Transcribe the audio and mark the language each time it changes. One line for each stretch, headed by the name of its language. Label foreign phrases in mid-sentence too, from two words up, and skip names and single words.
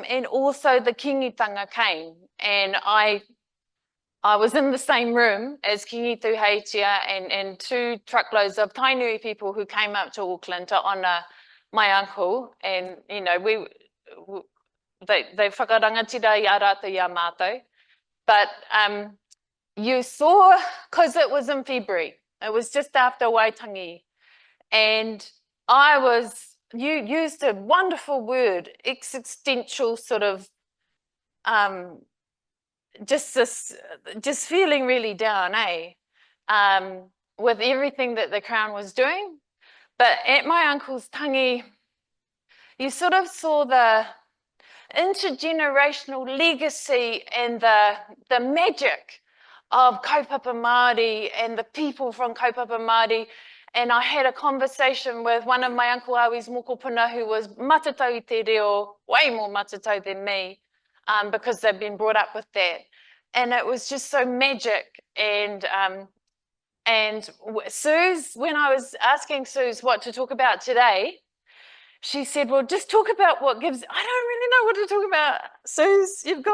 English: And also the kingitanga came. And I was in the same room as Kingitu Heitia and 2 truckloads of Tainui people who came up to Auckland to honour my uncle. And, you know, they
Māori: whakarangatira I rātou I mātou.
English: But you saw, because it was in February, it was just after Waitangi, and you used a wonderful word, existential sort of, just feeling really down, with everything that the Crown was doing. But at my uncle's tangi, you sort of saw the intergenerational legacy and the magic of
Māori: kaupapa Māori
English: and the people from
Māori: kaupapa Māori.
English: And I had a conversation with one of my Uncle Awi's mokopuna who was
Māori: matatau I te reo,
English: way more matatau than me, because they've been brought up with that. And it was just so magic. And Suze, when I was asking Suze what to talk about today, she said, well, just talk about what gives, I don't really know what to talk about.